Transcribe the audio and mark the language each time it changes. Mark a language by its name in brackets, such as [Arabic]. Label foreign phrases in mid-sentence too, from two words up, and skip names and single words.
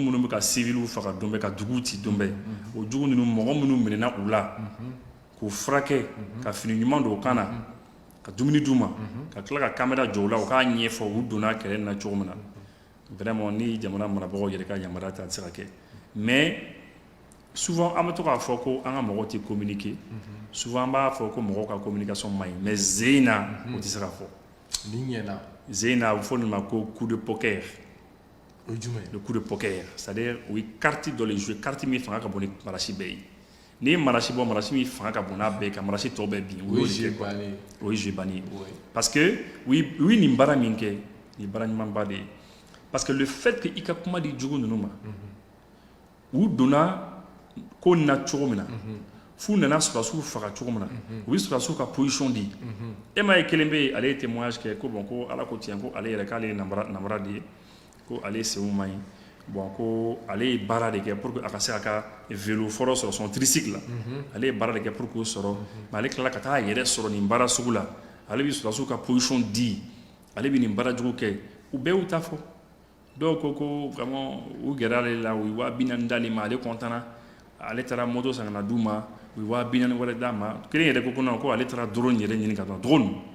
[Bambara] minnu bɛ ka civiliw faga don bɛɛ ka duguw ci don bɛɛ o jugu ninnu mɔgɔ minnu minɛna u la k'u furakɛ ka fini ɲuman don u kan na ka dumuni d'u ma ka tila ka caméra jɔ u la u k'a ɲɛfɔ u donna kɛlɛ in na cogo min na vraiment ni jamana marabagaw yɛrɛ ka yamaruya tɛ a tɛ se ka kɛ [French] mais souvent [Bambara] an bɛ to k'a fɔ ko an ka mɔgɔw tɛ communiquer souvent an b'a fɔ ko mɔgɔw ka communication man ɲi mais ze in na o tɛ se ka fɔ ze in na a bɛ fɔ nin ma ko [French] coup de poker le coup de poker c'est-à-dire [Bambara] o ye carte dɔ de jouer carte min fanga ka bon ni marasi bɛɛ ye n'i ye marasi bɔ marasi min fanga ka bon n'a bɛɛ ye ka marasi tɔ bɛɛ bin o ye jeu bannen ye [French] parce que [Bambara] u ye nin baara min kɛ nin baara ɲumanba de ye [French] parce que le fait que [Bambara] i ka kuma di jugu ninnu ma u donna ko na cogo min na f'u nana sɔrɔdasiw faga cogo min na u bɛ sɔrɔdasiw ka position di e ma ye kelen bɛ yen ale ye témoignage kɛ ko bon ko ala ko tiɲɛ ko ale yɛrɛ k'ale ye namara de ye ko ale senw man ɲi bon ko ale ye baara de kɛ [French] pour que [Bambara] a ka se a ka vélo fɔlɔ sɔrɔ [French] son tricycle [Bambara] la ale ye baara de kɛ [French] pour que [Bambara] o sɔrɔ mais ale tilala ka taa a yɛrɛ sɔrɔ nin baara sugu la ale bɛ sɔrɔdasiw ka position di ale bɛ nin baara jugu kɛ u bɛɛ y'u ta fɔ dɔw ko vraiment u gɛrɛ ale la u ye 40,000 d'ale ma ale kɔntana ale taara moto san ka na d'u ma u ye 40,000 wɛrɛ d'a ma kelen yɛrɛ ko non ko ale taara drone yɛrɛ ɲini ka dɔn drone